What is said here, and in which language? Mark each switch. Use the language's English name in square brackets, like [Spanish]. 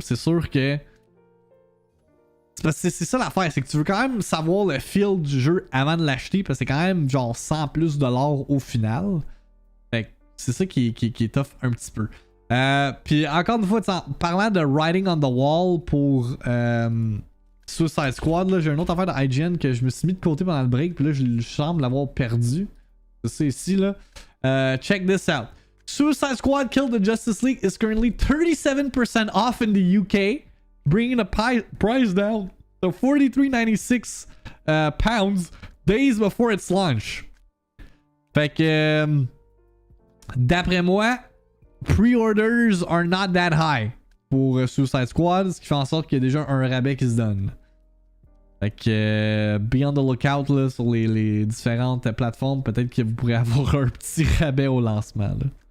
[French] C'est sûr que c'est ça l'affaire, c'est que tu veux quand même savoir le feel du jeu avant de l'acheter parce que c'est quand même genre 100 plus $ au final. C'est ça qui est tough un petit peu. Puis encore une fois, parlant de [English] writing on the wall [French] pour Suicide Squad, là, j'ai une autre affaire de IGN que je me suis mis de côté pendant le break, puis là je semble l'avoir perdu. C'est ici là. [English] Check this out. Suicide Squad Kill the Justice League is currently 37% off in the UK, bringing the price down to $43.96 pounds days before its launch. [French] Fait que d'après moi, [English] pre-orders are not that high [French] pour Suicide Squad, ce qui fait en sorte qu'il y a déjà un rabais qui se donne. Fait que [English] be on the lookout [French] là, sur les différentes plateformes, peut-être que vous pourrez avoir un petit rabais au lancement. Là.